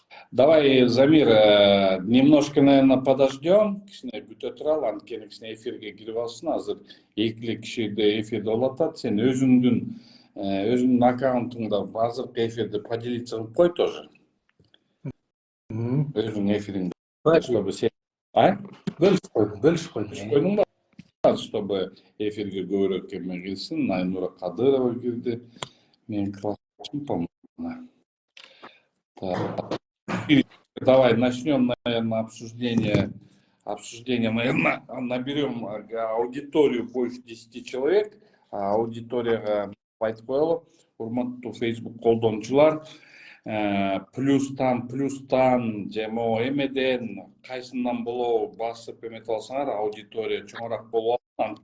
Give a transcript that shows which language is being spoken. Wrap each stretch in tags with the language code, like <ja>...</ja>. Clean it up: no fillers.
<ru>Давай, Замир, немножко, наверное, подождем.</ru> <ky>Кішкене бүте туралы, анткени кішкене эфирге кирип алсын. Азыр экилик кишиде эфирде болуп атат. Сен өзүңдүн аккаунтуңда азыркы эфирди поделиться кылып кой тоже. Өзүңдүн эфириңди, чтобы сен... Бөлүшүп койдум. Койдуң ба? Чтобы эфирге көбүрөөк эме кирсин. Айнура Кадырова кирди. Мен классташым, по-моему.</ky> <ru>Давай начнем, наверное, обсуждение, наверное, наберем аудиторию больше 10 человек.</ru> <ky>Аудиторияға айтып коелу, урматтуу Facebook колдонуучулар, плюстан же могу эмеден кайсынан болобу басып эметип алсаңар, аудитория чоңураак болуп алат.</ky>